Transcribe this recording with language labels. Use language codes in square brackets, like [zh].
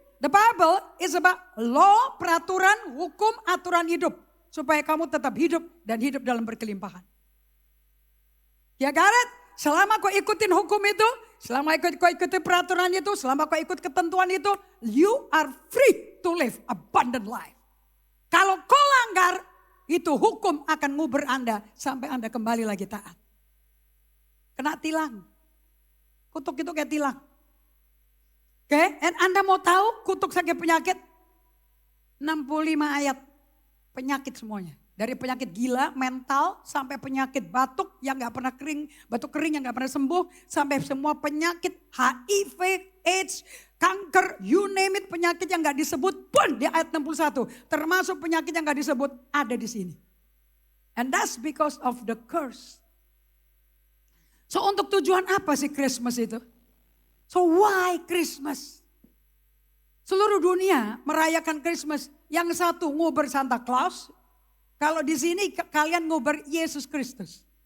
[en] The Bible is about law, peraturan, hukum, aturan hidup. [id] Supaya kamu tetap hidup dan hidup dalam berkelimpahan. Ya Gareth, selama kau ikutin hukum itu, selama kau ikutin peraturan itu, selama kau ikut ketentuan itu, you are free to live abundant life. Kalau kau langgar, itu hukum akan nguber Anda sampai Anda kembali lagi taat. Kena tilang. Kutuk itu kayak tilang. Oke, and Anda mau tahu kutuk sakit penyakit? 65 ayat penyakit semuanya. Dari penyakit gila, mental, sampai penyakit batuk yang gak pernah kering, batuk kering yang gak pernah sembuh, sampai semua penyakit HIV, AIDS, kanker, you name it, penyakit yang gak disebut pun di ayat 61. Termasuk penyakit yang gak disebut ada di sini. [en] And that's because of the curse. [id] So untuk tujuan apa sih Christmas itu? So why Christmas? Seluruh dunia merayakan Christmas. Yang satu nguber Santa Claus. Kalau di sini kalian nguber Yesus Kristus.